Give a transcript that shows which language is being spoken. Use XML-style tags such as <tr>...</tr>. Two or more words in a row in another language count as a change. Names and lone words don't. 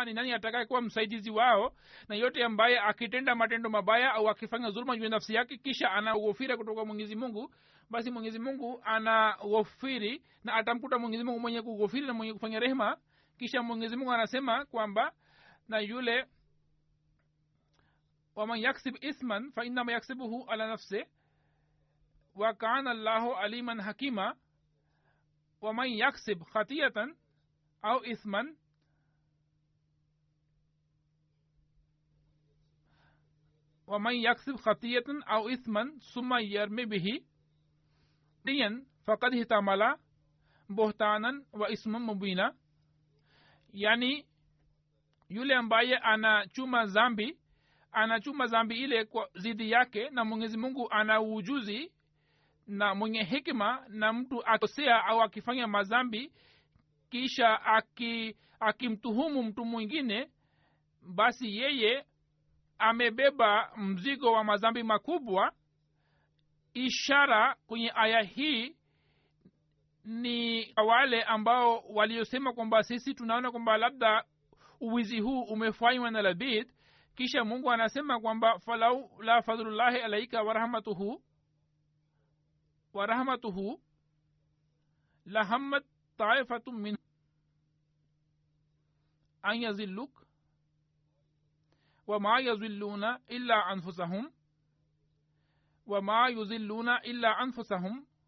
<sw>Ni nani atakayekuwa msaidizi wao? Na yote ambaye akitenda matendo mabaya au akifanya dhulma juu ya nafsi yake kisha anaghofira kutoka Mwenyezi Mungu, basi Mwenyezi Mungu anaghofiri na atamkuta Mwenyezi Mungu mwenye kughofiri na mwenye kufanya rehema. Kisha Mwenyezi Mungu anasema kwamba na yule</sw> <ar>ومن يكسب إثما فإنما يكسبه على نفس وكان الله عليما حكيما. ومن يكسب خطيئة أو إثما ثم يرمي به فقد احتمل بهتانا وإثما مبينا.</ar> <sw>Yani yule ambaye anachuma zambi ile kwa zidi yake, na Mwenyezi Mungu ana ujuzi na mwenye hekima, na mtu akosea au akifanya mazambi kisha akimtuhumu mtu mwingine, basi yeye amebeba mzigo wa mazambi makubwa. Ishara kwenye aya hii ni wale ambao waliosema kwamba sisi tunaona kwamba labda uwizi huu umefanywa na Labid. Kisha Mungu anasema kwamba</sw> <ar>فلولا فضل الله عليك ورحمته ورحمته لهمت طائفة من أن يضلوك وما يضلون إلا أنفسهم وما يضلون إلا أنفسهم wa ma yuzilluna illa anfusahum</ar>